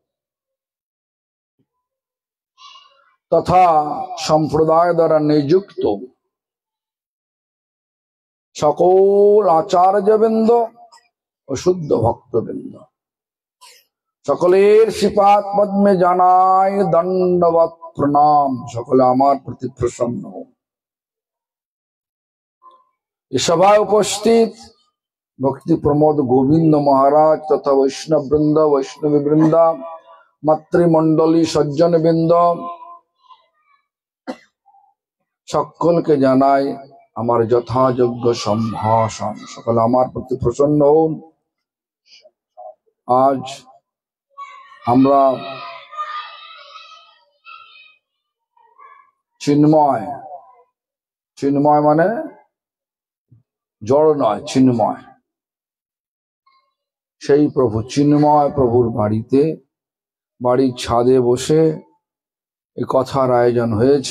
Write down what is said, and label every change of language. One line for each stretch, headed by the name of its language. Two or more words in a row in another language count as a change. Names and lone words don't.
Bangla: তথা সম্প্রদায় দ্বারা নিযুক্ত সকল আচার্যবৃন্দ और শুদ্ধ ভক্তবৃন্দ সকলের শ্রীপাদ পদ্মে জানাই দণ্ডবৎ প্রণাম। সকলে আমার প্রতি প্রসন্ন হও। इस সভায় উপস্থিত ভক্তি প্রমোদ গোবিন্দ মহারাজ তথা বৈষ্ণব বৃন্দ বৈষ্ণবী বৃন্দা মাতৃমণ্ডলী সজ্জন বৃন্দ সকল কে জানাই আমার যথাযোগ্য সম্ভাষণ। সকল আমার প্রতি প্রসন্ন হও। आज আমরা চিন্ময়, চিন্ময় মানে জড় নয়, চিন্ময়, সেই প্রভু চিন্ময় প্রভুর বাড়িতে, বাড়ির ছাদে বসে এই কথার আয়োজন হয়েছে।